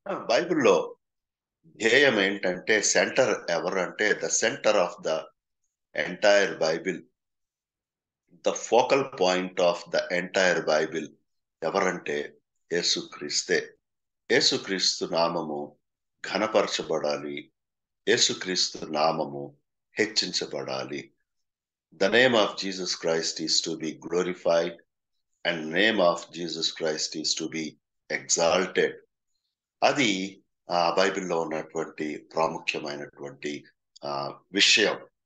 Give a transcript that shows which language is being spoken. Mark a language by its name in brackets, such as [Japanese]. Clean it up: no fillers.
[Telugu] బైబిల్లో ధ్యేయం ఏంటంటే, సెంటర్ ఎవరంటే, [English] the centre of the entire Bible, the focal point of the entire Bible [Telugu] ఎవరంటే యేసుక్రీస్తే. యేసుక్రీస్తు నామము ఘనపరచబడాలి, యేసుక్రీస్తు నామము హెచ్చించబడాలి. [English] The name of Jesus Christ is to be glorified and the name of Jesus Christ is to be exalted. [Telugu] అది బైబిల్లో ఉన్నటువంటి ప్రాముఖ్యమైనటువంటి విషయం.